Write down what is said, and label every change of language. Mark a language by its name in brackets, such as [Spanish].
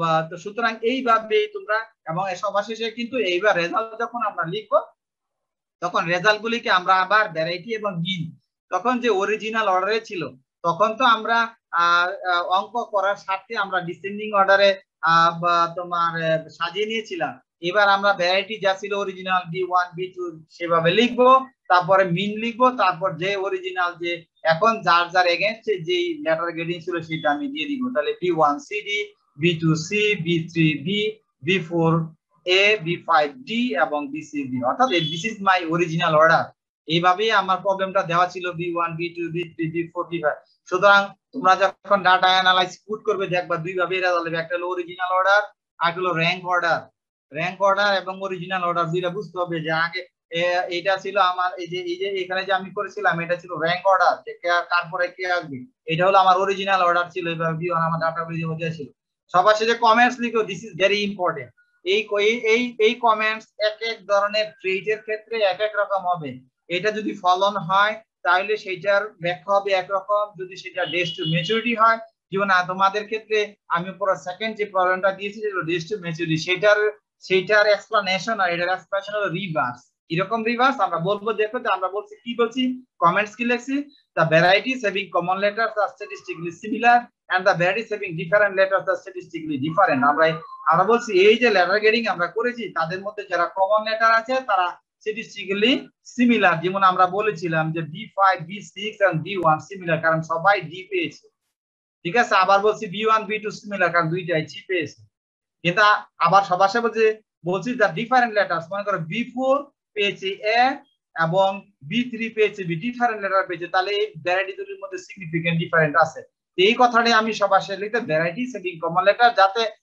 [Bangla] তো সুতরাং এইভাবে তোমরা, এবং সবার শেষে কিন্তু এইবার রেজাল্ট যখন আমরা লিখবো, তখন রেজাল্ট গুলিকে আমরা আবার ভ্যারাইটি এবং মিন, তখন যে অরিজিনাল অর্ডারে ছিল তখন তো আমরা অঙ্ক করার স্বার্থে আমরা ডিসেন্ডিং অর্ডারে তোমার সাজিয়ে নিয়েছিলাম। এবার আমরা ভ্যারাইটি যা ছিল অরিজিনাল B1 B2 সেভাবে লিখবো, তারপরে মিন লিখবো, তারপর যে অরিজিনাল যে এখন যার যার এগেইনস্টে যে লেটার গ্রেডিং ছিল সেটা আমি দিয়ে দিব। তাহলে B1 CD, B2 C, B3 B, B4 A, B5 D এবং B6 D, অর্থাৎ [English] This is my original order. [Bangla] এইভাবেই আমার প্রবলেমটা দেওয়া ছিল B1 B2 B3 B4 B5। সুতরাং তোমরা যখন ডাটা অ্যানালাইজ পুট করবে দেখবা দুই ভাবে রেজাল্ট হবে, একটা হলো অরিজিনাল অর্ডার আর একটা হলো র্যাঙ্ক অর্ডার। র্যাঙ্ক অর্ডার এবং অরিজিনাল অর্ডার দুইটা বুঝতে হবে যে আগে এটা ছিল আমার এই যে এখানে যে আমি করেছিলাম এটা ছিল র্যাঙ্ক অর্ডার, তারপরে কে আসবে, এটা হলো আমার অরিজিনাল অর্ডার ছিল, এইভাবে B1 আমার ডাটা বেরিয়ে ছিল। সবার শেষে কমেন্টস লিখো, [English] This is very important. [Bangla] এই কমেন্টস এক এক ধরনের ট্রেডের ক্ষেত্রে এক এক রকম হবে। এটা যদি ফলন হয় তাহলে সেটার ব্যাখ্যা হবে একরকম, যদি সেটা ডেজ টু ম্যাচুরিটি হয়, যেমন তোমাদের ক্ষেত্রে আমি পুরো সেকেন্ড যে প্রবলেমটা দিয়েছি যেটা ডেজ টু ম্যাচুরিটি, সেটার এক্সপ্লানেশন আর এটার এক্সপ্লেনেশন হলো রিভার্স। এরকম রিভার্স আমরা বলবো, দেখো যে আমরা বলছি কি বলছি, কমেন্টস কি লিখছি, [English] the varieties having common letters are statistically similar and the varieties having different letters are statistically different। [Bangla] আমরা বলছি এই যে লেটার গ্রেডিং আমরা করেছি তাদের মধ্যে যারা কমন লেটার আছে তারা statistically similar, যেমন আমরা বলেছিলাম যে B5 B6 and B1 similar কারণ সবাই D পেয়েছে। ঠিক আছে, আবার বলছি B1 B2 similar কারণ দুইটাই C পেয়েছে। কিন্তু আবার সবার সাথে বলছি the different letters, মনে করো B4 পেয়েছে A এবং B3 পেয়েছে B, ডিফারেন্ট লেটার পেয়েছে, তাহলে এই ভ্যারাইটি দুটির মধ্যে সিগনিফিকেন্ট ডিফারেন্ট আছে। এই কথাটাই আমি সবার সাথে লিখতে [English] varieties having common letter, [Bangla] যাতে